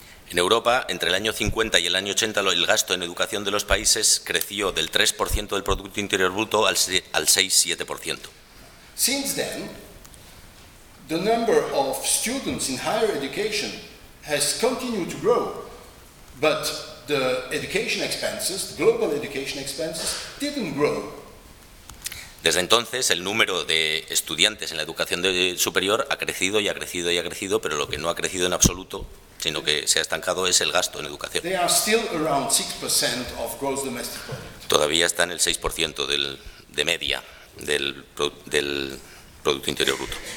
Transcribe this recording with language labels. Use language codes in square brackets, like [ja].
[es] En Europa, entre el año 50 y el año 80, el gasto en educación de los países creció del 3% del Producto Interior Bruto al 6-7%. [en] Since then, the number of students in higher education has continued to grow, but the education expenses, the global education expenses, didn't grow. [es] Desde entonces, el número de estudiantes en la educación superior ha crecido y ha crecido y ha crecido, pero lo que no ha crecido en absoluto, sino que se ha estancado, es el gasto en educación. [en] They are still around 6% of gross domestic product. [es] Todavía está en el 6% de media del Producto Interior Bruto.